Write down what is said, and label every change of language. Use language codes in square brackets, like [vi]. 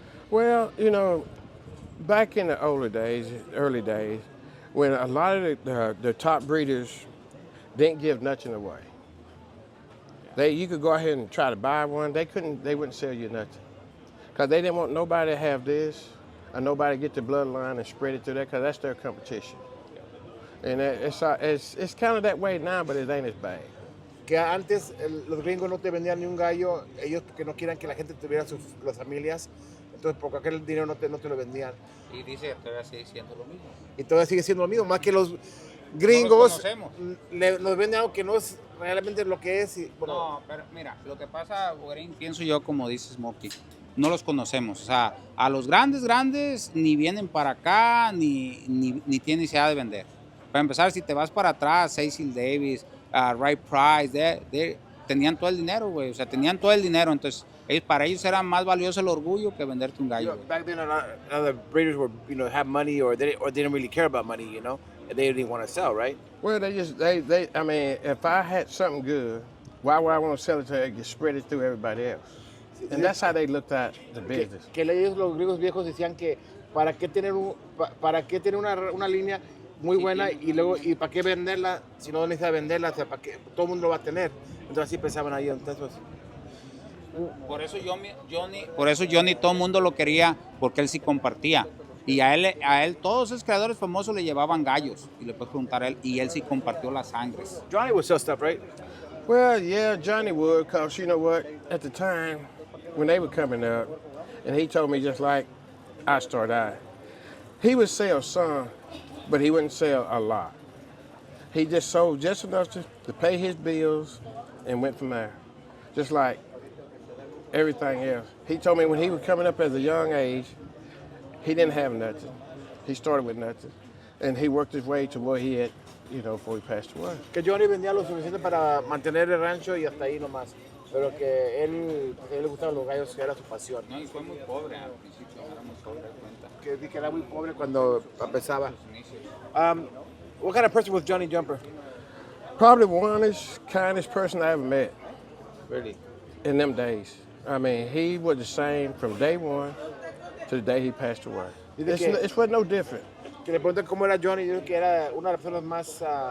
[en] Well, you know, back in the early days, when a lot of the top breeders didn't give nothing away. You could go ahead and try to buy one. They wouldn't sell you nothing, because they didn't want nobody to have this, or nobody to get the bloodline and spread it through there, because that's their competition. And it's kind of that way now, but it ain't as bad. [es] Que antes los gringos no te vendían ni un gallo, ellos porque no quieran que la gente tuviera las familias, entonces por aquel dinero no te lo vendían. Y dice que todavía sigue siendo lo mismo. Y todavía sigue siendo lo mismo, más que los gringos nos venden algo que no es realmente lo que es. Bueno. No, pero mira, lo que pasa, Bogarín, pienso yo, como dice Smokey, no los conocemos. O sea, a los grandes ni vienen para acá, ni tienen necesidad de vender. Para empezar, si te vas para atrás, Cecil Davis, Ray Price, tenían todo el dinero, güey. O sea, tenían todo el dinero. Entonces, para ellos era más valioso el orgullo que venderte un gallo. [en] Back then, a lot of the breeders were, have money, or they didn't really care about money, you know. They didn't want to sell, right? Well, I mean, if I had something good, why would I want to sell it to you? Spread it through everybody else. And that's how they looked at the business. [es] Que los griegos viejos decían que para qué tener una línea muy buena y para qué venderla si no necesita venderla, o sea, para qué todo el mundo lo va a tener. Entonces así pensaban ahí. Entonces, por eso Johnny todo el mundo lo quería, porque él sí compartía. Y a él todos esos creadores famosos le llevaban gallos. Y le puedes preguntar a él. Y él sí compartió las sangres. [en] Johnny would sell stuff, right? Well, yeah, Johnny would, because you know what? At the time, when they were coming up, and he told me just like I started out, he would sell some, but he wouldn't sell a lot. He just sold just enough to pay his bills and went from there, just like everything else. He told me when he was coming up as a young age, he didn't have nothing. He started with nothing, and he worked his way to where he had, you know, before he passed away. [es] Que Johnny vendía lo suficiente para mantener el rancho y hasta ahí nomás. Pero que él, pues, a él le gustaban los gallos, que era su pasión. No, y fue muy pobre al principio, era muy pobre, cuenta. Que era muy pobre cuando empezaba. [en] What kind of person was Johnnie Jumper? Probably the honest, kindest person I ever met Really? in them days. I mean, he was the same from day one to the day he passed away. It was no different. [es] Que le pregunté cómo era Johnny, yo creo que era una de las personas más,